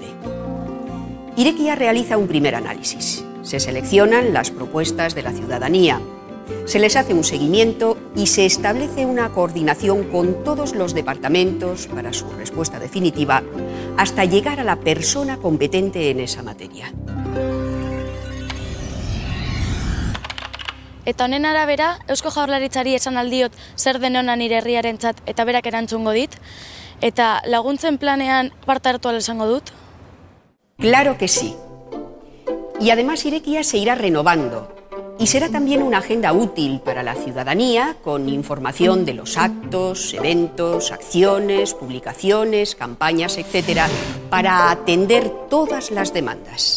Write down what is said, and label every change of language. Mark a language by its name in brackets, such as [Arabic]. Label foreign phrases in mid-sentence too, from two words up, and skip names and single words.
[Spanish] Irekia realiza un primer análisis. Se seleccionan las propuestas de la ciudadanía, se les hace un seguimiento y se establece una coordinación con todos los departamentos para su respuesta definitiva hasta llegar a la persona competente en esa materia. [Basque] Eta honen arabera, Eusko Jaurlaritzari esan aldiot zer den ona nire herriarentzat eta berak erantzungo dit, eta laguntzen planean parte hartu ahal izango dut? [Spanish] Claro que sí. Y además Irekia se irá renovando y será también una agenda útil para la ciudadanía con información de los actos, eventos, acciones, publicaciones, campañas, etcétera, para atender todas las demandas.